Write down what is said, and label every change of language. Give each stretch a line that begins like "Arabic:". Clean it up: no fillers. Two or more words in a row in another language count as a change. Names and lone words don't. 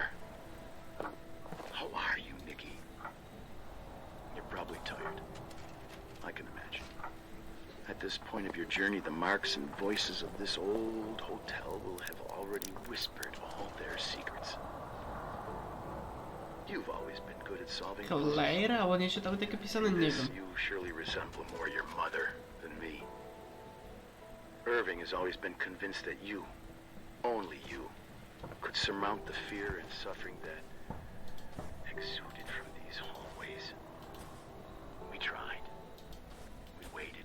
English: How are you, Nikki? You're probably tired. I can imagine. At this point of your journey, the marks and voices of this old hotel will have already whispered all their secrets. You've always been good at solving puzzles.
Slovak: Cholera, alebo niečo tam je také písané,
English: This
Slovak: neviem.
English: you surely resemble more your mother than me. Irving has always been convinced that you, only you, could surmount the fear and suffering that exuded from these hallways. We tried. We waited.